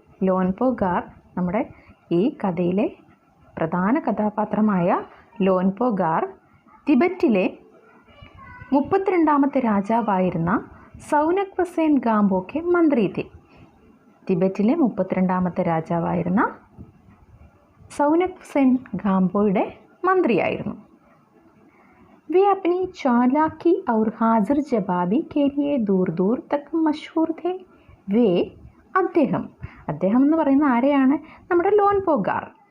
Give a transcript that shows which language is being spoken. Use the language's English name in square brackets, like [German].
[Malayalam] ലോൻപോഗാർ നമ്മുടെ ഈ കഥയിലെ പ്രധാന കഥാപാത്രമായ ലോൻപോഗാർ തിബറ്റിലെ 32ാമത്തെ രാജാവായിരുന്ന സൗനക്-വസേൻ ഗാംബോ കെ മന്ത്രി थे. തിബറ്റിലെ 32ാമത്തെ രാജാവായിരുന്ന സൗനക്-വസേൻ ഗാംബോയുടെ മന്ത്രിയായിരുന്നു. [Hindi] वे अपनी चालाकी और हाजिर जवाबी के लिए दूर दूर तक मशहूर थे. [Malayalam] वे അദ്ദേഹം എന്ന് പറയുന്ന ആരെയാണ്? നമ്മുടെ ലോൻപോഗാർ.